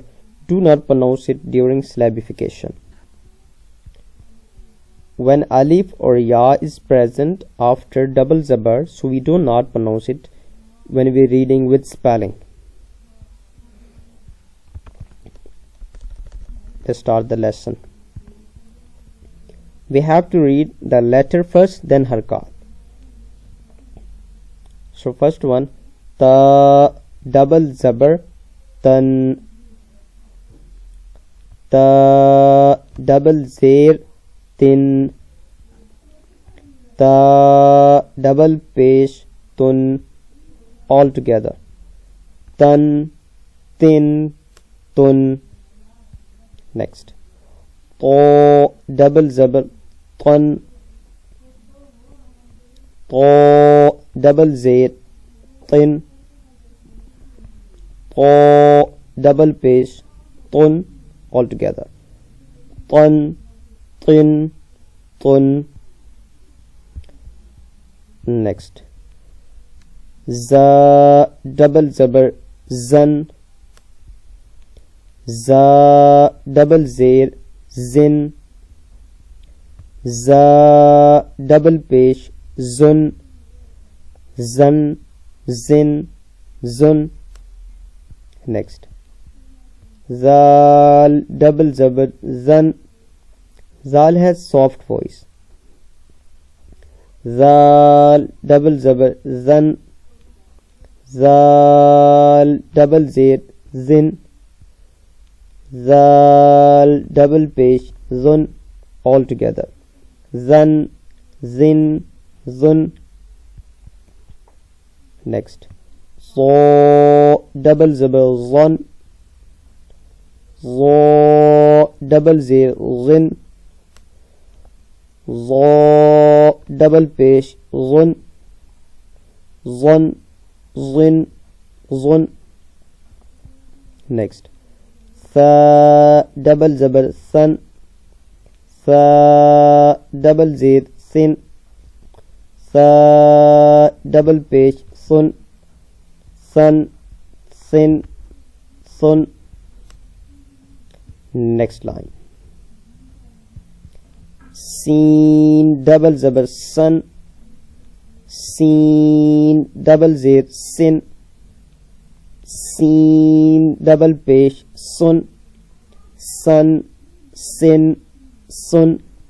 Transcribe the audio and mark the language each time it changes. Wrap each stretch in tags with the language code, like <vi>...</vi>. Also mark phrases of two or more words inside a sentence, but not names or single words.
<en>Do not pronounce it during syllabification. When alif or ya is present after double zabar, so we do not pronounce it when we are reading with spelling. Let's start the lesson. We have to read the letter first, then harakat. So first one, ta double zabar tan, ta double zair tin, ta double pesh tun, all together. Tan, tin, tun. Next, to double zabar tan, to double zair tin, to double pesh tun, all together. Tan, tin, tun. Next, za double zabar zan, za double zair zin, za double pesh zun, zan, zin, zun. Next, zal double zabar zan. Zal has soft voice. Zal double zabar zan, zal double zair zin, zal double pesh zun, all together. Zan, zin, zun. Next, so double zabar zan, zo double zair zin, zo double pesh zun, zun, zin, zun. Next, tha double zabar san, tha double zair sin, tha double pesh sun, sun, sin, sun. Next line, sin double zabar sun, sin double zair sin, sin double pesh sun, sun, sin, sun.</en>